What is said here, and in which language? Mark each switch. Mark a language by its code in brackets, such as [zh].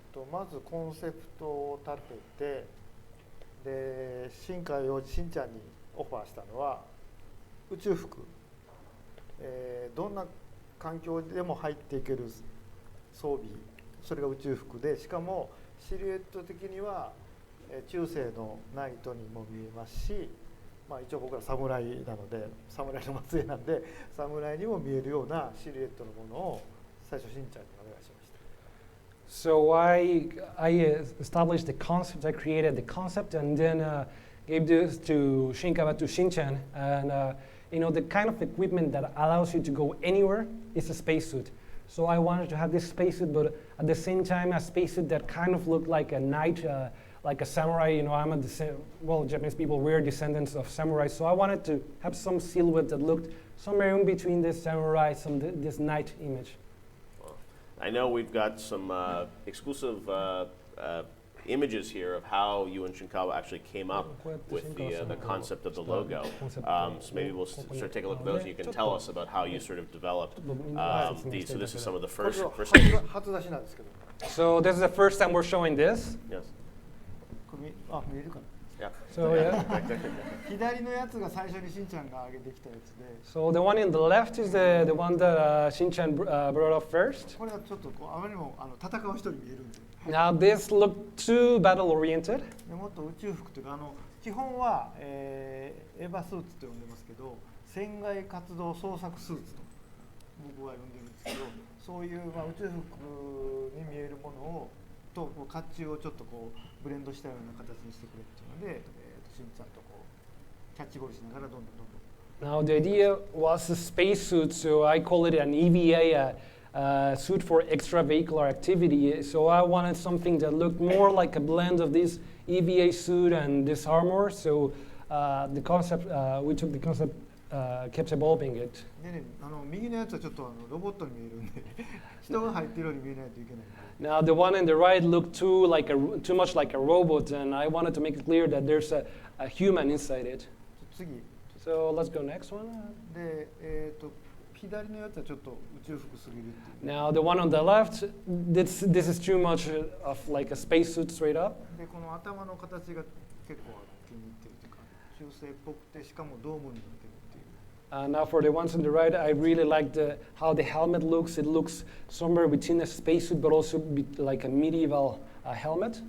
[ja] まずコンセプトを立てて、で新海をしんちゃんにオファーしたのは宇宙服、どんな環境でも入っていける装備、それが宇宙服で、しかもシルエット的には中世のナイトにも見えますし、一応僕ら侍なので侍の末裔なんで侍にも見えるようなシルエットのものを最初しんちゃんにお願いしました。 [en] So I established the concept, I created the concept, and then gave this to Shinkawa, to Shinchan. And the kind of equipment that allows you to go anywhere is a spacesuit. So I wanted to have this spacesuit, but at the same time a spacesuit that kind of looked like a knight, like a samurai. Japanese people were descendants of samurai. So I wanted to have some silhouette that looked somewhere in between this samurai, this knight image. I know we've got some exclusive images here of how you and Shinkawa actually came up with the concept of the logo. So maybe we'll sort of take a look at those and you can tell us about how you sort of developed these. So this is some of the first. [ja] 初出しなんですけど。 [en] So this is the first time we're showing this. Yes. [ja] 見えるかな。 [en] Yeah. So yeah. [ja] 左のやつが最初にしんちゃんが上げてきたやつで。 [en] So the one in the left is the one that Shinchan brought up first. [ja] これはちょっとあまりにも戦う人に見えるんで。 [en] Now this looked too battle oriented. [ja] もっと宇宙服というか基本は、エヴァスーツと呼んでますけど、船外活動捜索スーツと僕は呼んでるんですけど、そういう、宇宙服に見えるものをと甲冑をちょっとブレンドしたような形にしてくれっていうので、しんちゃんとキャッチボールしながらどんどん。 [en] Now the idea was a spacesuit, so I call it an EVA, suit for extravehicular activity. So I wanted something that looked more like a blend of this EVA suit and this armor. So the concept, we took the concept, kept evolving it. [ja] でね、右のやつはちょっとロボットに見えるんで人が入ってるように見えないといけない。 [en] Now the one on the right looked too much like a robot, and I wanted to make it clear that there's a human inside it. [ja] 次。 [en] So let's go next one. [ja] で、左のやつはちょっと宇宙服すぎるっていう。 [en] Now the one on the left, this is too much of like a spacesuit straight up. [ja] でこの頭の形が結構気に入ってるというか、中世っぽくてしかもドームになってるっていう。 [en] Now for the ones on the right, I really liked how the helmet looks. It looks somewhere between a spacesuit, but also like a medieval helmet.